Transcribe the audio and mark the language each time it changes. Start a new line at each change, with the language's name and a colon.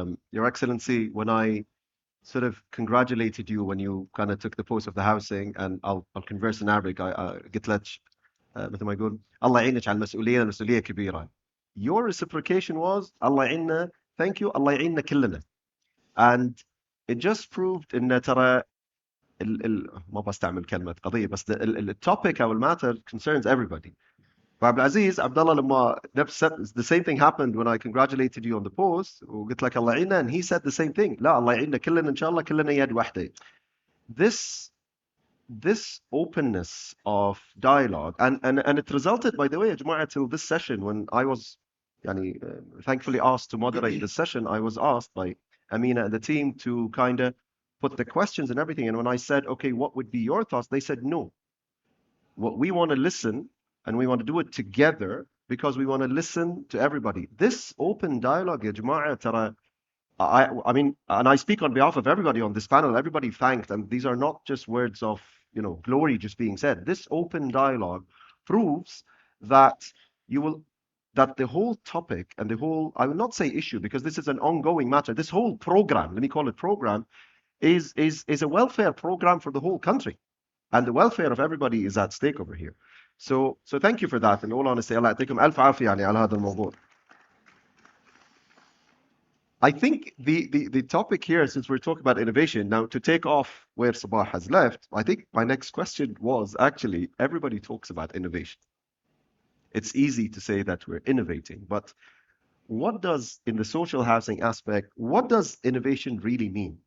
English: Your Excellency, when I sort of congratulated you when you kind of took the post of the housing, and I'll converse in Arabic.
Arabic: قلت لك مثل ما يقول الله يعينك على المسؤولية كبيرة.
English: your reciprocation was Allah
Arabic: يعيننا,
English: thank you, Allah
Arabic: يعيننا كلنا.
English: And it just proved
Arabic: إن ترى ما بستعمل كلمة قضية بس
English: الtopic
Arabic: أو
English: matter concerns everybody.
Arabic: فعبدالعزيز عبدالله لما
English: the same thing happened when I congratulated you on the post
Arabic: وقلت لك الله يعيننا,
English: and he said the same thing.
Arabic: لا الله يعيننا كلنا إن شاء الله, كلنا يد واحدة.
English: This openness of dialogue and it resulted, by the way, Juma'ah, till this session when I was thankfully asked to moderate the session. I was asked by Amina and the team to kind of put the questions and everything, and when I said, okay, what would be your thoughts, they said no, what we want to listen and we want to do it together because we want to listen to everybody. This open dialogue, ya Juma'ah, tara, I mean, and I speak on behalf of everybody on this panel, everybody thanked, and these are not just words of glory just being said. This open dialogue proves that that the whole topic and the whole, I will not say issue because this is an ongoing matter, this whole program, let me call it program, is a welfare program for the whole country. And the welfare of everybody is at stake over here. So thank you for that. In all honesty,
Arabic: Allah يعطيكم ألف عافية يعني على هذا الموضوع.
English: I think the topic here, since we're talking about innovation, now to take off where Sabah has left, I think my next question was actually, everybody talks about innovation. It's easy to say that we're innovating, but what does, in the social housing aspect, what does innovation really mean?